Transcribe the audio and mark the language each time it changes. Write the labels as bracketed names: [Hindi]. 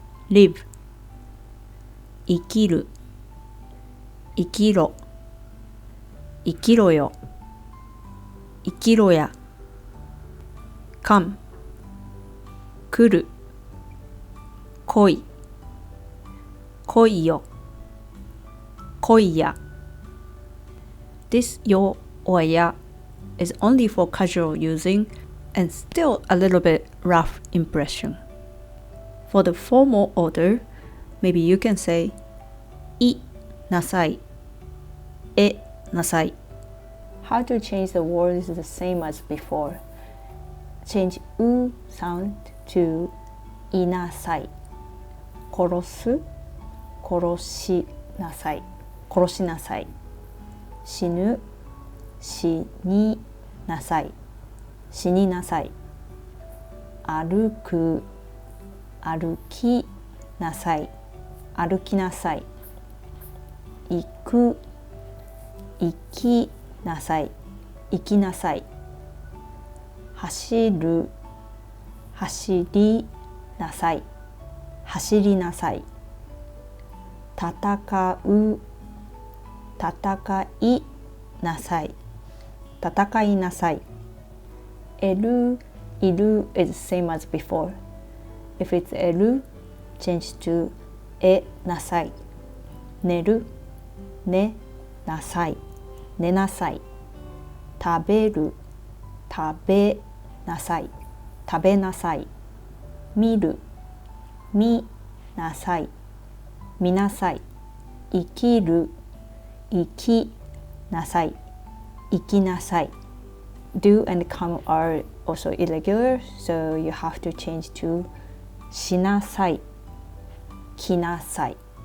[English] live [Japanese] 生きる 生きろ 生きろよ 生きろや [English] come [Japanese] 来る 来い 来いよ 来いや [English] This yo or ya is only for casual using and still a little bit rough impression. For the formal order, maybe you can say [Japanese] いなさい えなさい [English] How to change the word is the same as before. Change u sound to [Japanese] いなさい殺す殺しなさい殺しなさい死ぬ死になさい死になさい歩く歩きなさい歩きなさい行く行きなさい行きなさい走る走りなさい走りなさい戦う戦いなさい戦いなさい [English] Elu, iru is same as before. If it's elu, change to [Japanese] えなさい寝る寝なさい寝なさい食べる食べなさい食べなさい見る見なさい見なさい生きる生きなさい生きなさい [English] Do and come are also irregular, so you have to change to [Japanese] しなさいきなさい